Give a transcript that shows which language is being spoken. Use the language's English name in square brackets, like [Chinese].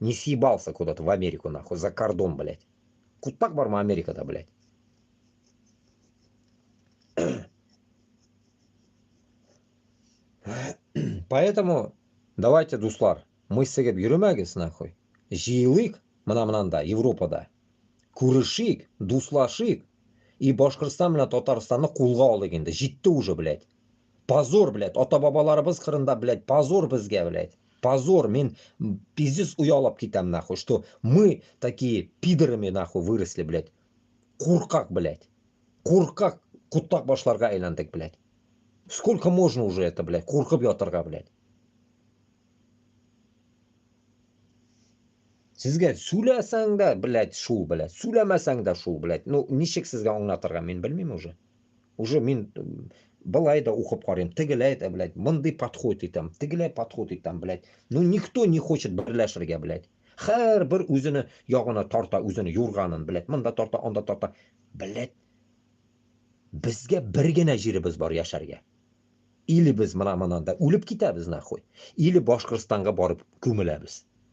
[Russian] Не съебался куда-то в Америку, нахуй, за кордон, блядь. [Tatar] Кутак барма Америка-то, [Russian] блядь. Поэтому давайте, [Tatar] дуслар, [Russian] мы [Tatar] сігіп йөрмәгез, [Russian] нахуй. [Tatar] Жиылык мына-мынанда, Европада. Күрешик, дуслашик. И Башкортстан белән Татарстанны кулга алыйк инде. Җитте уже, блядь. Позор, блядь. Ата-бабаларыбыз кырында, блядь. Позор безгә, блядь. Позор. Мен пиздец уялап китәм, нахуй. [Russian] Что мы такие пидорами, нахуй, выросли, блядь. [Tatar] Куркак, блядь. Куркак кутак башларга әйләндек, блядь. [Russian] Сколько можно уже это, блядь? [Tatar] Куркып ятырга, [Russian] блядь. [Tatar] Sizga сөйләсәң дә, блядь, шул, блядь. Сөйләмәсәң дә шул, блядь. Ну, ничек сезгә аңлатырга, мен белмим уже. Уже мен былай да укып карыйм. Тегеләй дә, блядь, мондый подход итәм. Тегеләй подход итәм, блядь. [Russian] Ну, никто не хочет [Tatar] берләшергә, [Russian] блядь. [Tatar] Һәрбер үзене ягына тарта, үзене юрганын, блядь. Монда тарта, анда тарта. Блядь. Безгә бер генә җиребез бар яшәргә. Или без мына-монанда үлеп китәбез, нахуй. Или Башкортстанга барып күмеләбез.